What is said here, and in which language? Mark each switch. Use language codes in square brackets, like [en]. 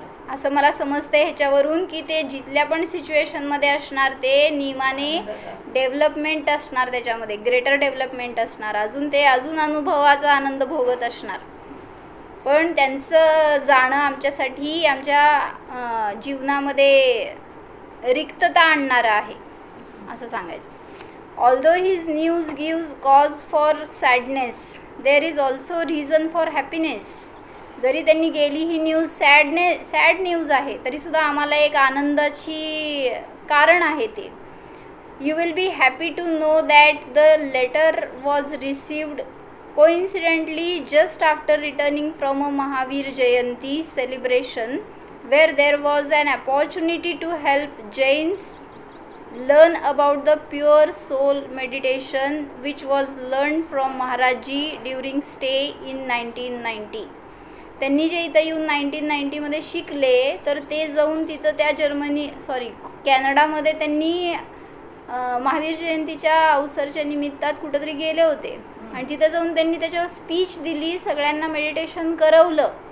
[mr] असं मला समजतंय ह्याच्यावरून की ते जिथल्या पण सिच्युएशनमध्ये असणार ते नियमाने डेव्हलपमेंट असणार, त्याच्यामध्ये ग्रेटर डेव्हलपमेंट असणार, अजून अनुभवाचा आनंद भोगत असणार. पण त्यांचं जाणं आमच्यासाठी आमच्या जीवनामध्ये रिक्तता आणणारं आहे असं सांगायचं. [en] Although his news gives cause for sadness, there is also reason for happiness. [mr] जरी त्यांनी गेली ही न्यूज सॅड न्यूज आहे तरीसुद्धा आम्हाला एक आनंदाची कारण आहे ते. [en] You will be happy to know that the letter was received coincidentally just after returning from a Mahavir Jayanti celebration, where there was an opportunity to help Jains learn about the pure soul meditation which was learned from Maharaj Ji during stay in 1990. [mr] त्यांनी जे इथं येऊन 1990मध्ये शिकले तर ते जाऊन तिथं त्या कॅनडामध्ये त्यांनी महावीर जयंतीच्या अवसरच्या निमित्तात कुठंतरी गेले होते आणि तिथं जाऊन त्यांनी त्याच्यावर स्पीच दिली, सगळ्यांना मेडिटेशन करवलं.